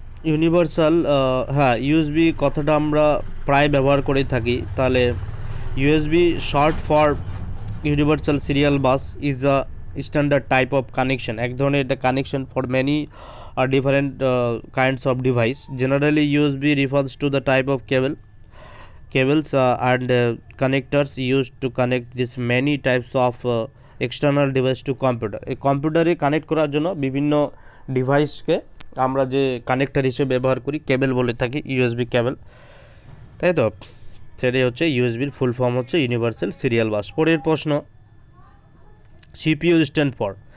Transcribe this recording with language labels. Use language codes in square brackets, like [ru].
[bn] Universal, হ্যাঁ USB কথাটা আমরা প্রায় ব্যবহার করে থাকি। [en] তাহলে USB short for universal serial bus is a standard type of connection, [bn] এক ধরনের এটা [en] Connection for many different kinds of device. Generally USB refers to the type of cables and connectors used to connect this many types of external device to computer. [bn] এই কম্পিউটারে connect করার জন্য বিভিন্ন ডিভাইসকে আমরা যে কানেক্টর হিসেবে ব্যবহার করি কেবল বলে থাকি, ইউএসবি কেবল, তাই তো। সেটাই হচ্ছে ইউএসবির ফুল ফর্ম হচ্ছে ইউনিভার্সাল সিরিয়াল বাস। পরের প্রশ্ন, [en] CPU stand for.